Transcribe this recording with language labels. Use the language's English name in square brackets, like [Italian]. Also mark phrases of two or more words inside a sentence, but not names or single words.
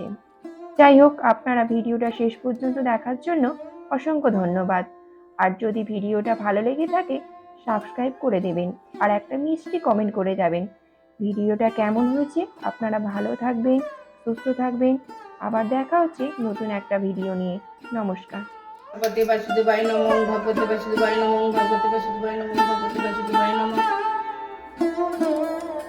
[Bangla] যাই হোক, আপনারা ভিডিওটা শেষ পর্যন্ত দেখার জন্য অসংখ্য ধন্যবাদ। আর যদি ভিডিওটা ভালো লেগে থাকে সাবস্ক্রাইব করে দেবেন আর একটা মিষ্টি কমেন্ট করে যাবেন। ভিডিওটা কেমন হয়েছে আপনারা ভালো থাকবেন, সুস্থ থাকবেন। আবার দেখা হচ্ছে নতুন একটা ভিডিও নিয়ে। নমস্কার। [Sanskrit] ভগবতে বাসুদেবায় নমঃ, ভগবতে বাসুদেবায় নমঃ, ভগবতে বাসুদেবায় নমঃ, ভগবতে বাসুদেবায় নমঃ।